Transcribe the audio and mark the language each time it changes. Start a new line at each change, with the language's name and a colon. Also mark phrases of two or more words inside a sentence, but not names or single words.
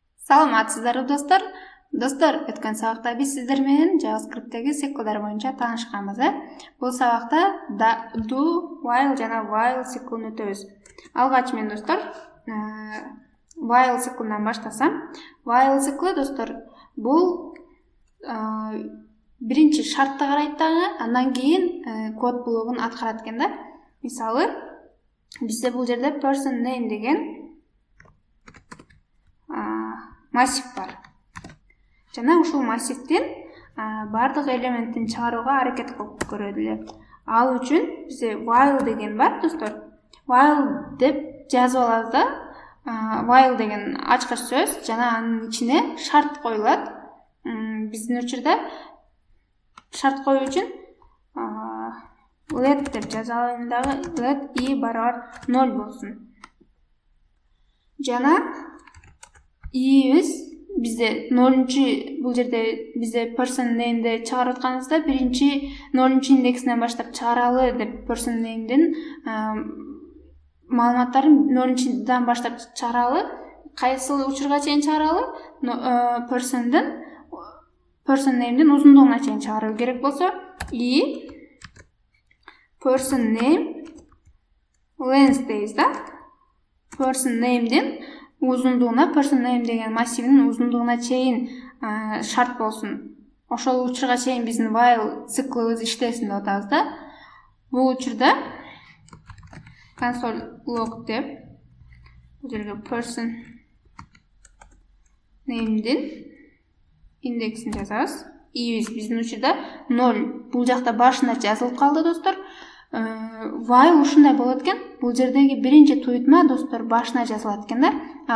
Kyrgyz: Саламатсыздарбы достор. Достор, өткөн сабакта биз сиздер менен JavaScript'теги циклдар боюнча таанышканбыз. Бул сабакта
English: do, while
Kyrgyz: жана while циклын өтөбүз. Алгач мен достор, while циклынан баштасам. While циклы достор, бул биринчи шартты карайт дагы, андан кийин код блогун аткарат экен да. Мисалы, бизде бул жерде
English: person name
Kyrgyz: деген массив бар. Жана ушул массивден бардык элементин чыгарууга аракет кылып көрөлү эле. Ал үчүн бизде while деген бар, достор. While деп жазып алабыз да. While деген ачкыч сөз, жана анын ичине шарт коюлат. Биздин учурда шарт коюу үчүн let деп жаза алайын дагы,
English: let i
Kyrgyz: барабар 0 болсун. Жана иибиз бизде 0-чы, бул жерде бизде
English: person name'де
Kyrgyz: чыгарып атканыбызда биринчи 0-чы индексинен баштап чыгаралы деп
English: person name'ден
Kyrgyz: маалыматтарын 0-чыдан баштап чыгаралы, кайсы учурга чейин чыгаралы,
English: person name'ден
Kyrgyz: узундугуна чейин чыгаруу керек болсо, и
English: person name length
Kyrgyz: дейбиз да.
English: Person name'ден
Kyrgyz: узундугуна,
English: person name
Kyrgyz: деген массивинин узундугуна чейин шарт болсун. Ошол учурга чейин биздин while циклыбыз иштесин деп атабыз да. Бул учурда
English: console log
Kyrgyz: деп бул жерге
English: person name'дин
Kyrgyz: индексин жазабыз. И биздин учурда 0. Бул жакта башына жазылып калды, достор. While ушундай болот экен. Бул жердеги биринчи туйтма, достор, башына жазылат экен да.